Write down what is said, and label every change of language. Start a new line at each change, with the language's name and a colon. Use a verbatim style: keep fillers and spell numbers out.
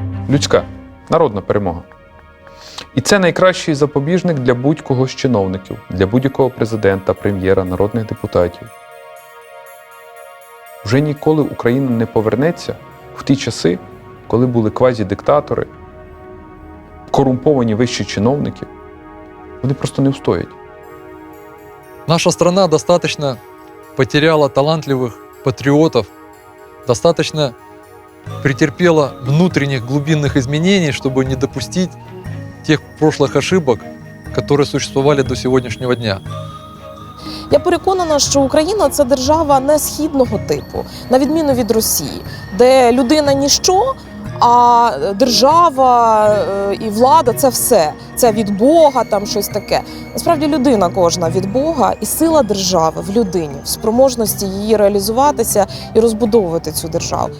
Ukrainian: Людська, народна перемога. І це найкращий запобіжник для будь-кого з чиновників, для будь-якого президента, прем'єра, народних депутатів. Вже ніколи Україна не повернеться в ті часи, коли були квазі-диктатори, корумповані вищі чиновники. Вони просто не встоять.
Russian: Наша страна достаточно потеряла талантливых патриотов, достаточно претерпела внутренних глубинных изменений, чтобы не допустить тех прошлых ошибок, которые существовали до сегодняшнего дня.
Ukrainian: Я переконана, що Україна – це держава не східного типу, на відміну від Росії, де людина – ніщо, а держава і влада – це все. Це від Бога, там щось таке. Насправді людина кожна від Бога, і сила держави в людині, в спроможності її реалізуватися і розбудовувати цю державу.